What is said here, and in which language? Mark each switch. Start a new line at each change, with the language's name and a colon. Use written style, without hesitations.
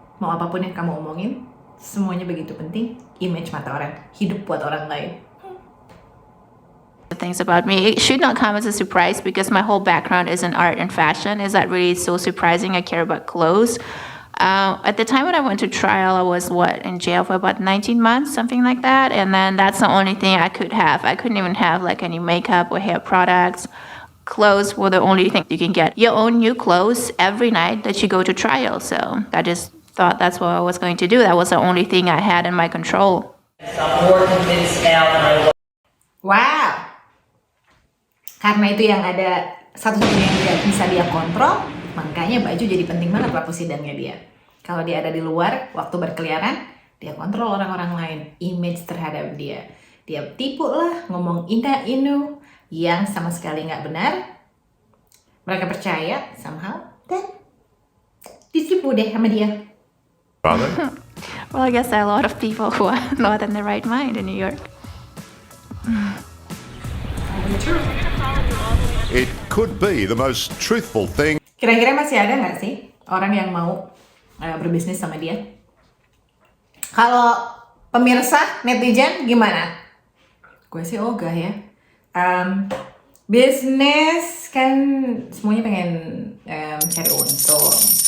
Indonesian: Mau apapun yang kamu omongin, semuanya begitu penting. Image mata orang. Hidup buat orang lain.
English: Things about me, it should not come as a surprise because my whole background is in art and fashion. Is that really so surprising? I care about clothes. At the time when I went to trial, I was in jail for about 19 months, something like that. And then that's the only thing I could have. I couldn't even have any makeup or hair products. Clothes were the only thing you can get. Your own new clothes every night that you go to trial. So I just thought that's what I was going to do. That was the only thing I had in my control. I'm more convinced now than I was. Wow.
Indonesian: Karena itu yang ada satu-satunya yang bisa dia kontrol, makanya baju jadi penting banget waktu sidangnya dia. Kalau dia ada di luar, waktu berkeliaran, dia kontrol orang-orang lain, image terhadap dia. Dia tipu lah, ngomong indah inu yang sama sekali nggak benar. Mereka percaya somehow, dan ditipu deh sama dia.
English: Rather, Well, I guess there are a lot of people who are not in the right mind in New York. it could be the most truthful thing
Indonesian: Kira-kira masih ada nggak sih orang yang mau berbisnis sama dia? Kalau pemirsa, netizen gimana? Gue sih ogah ya. Bisnis kan semuanya pengen cari untung.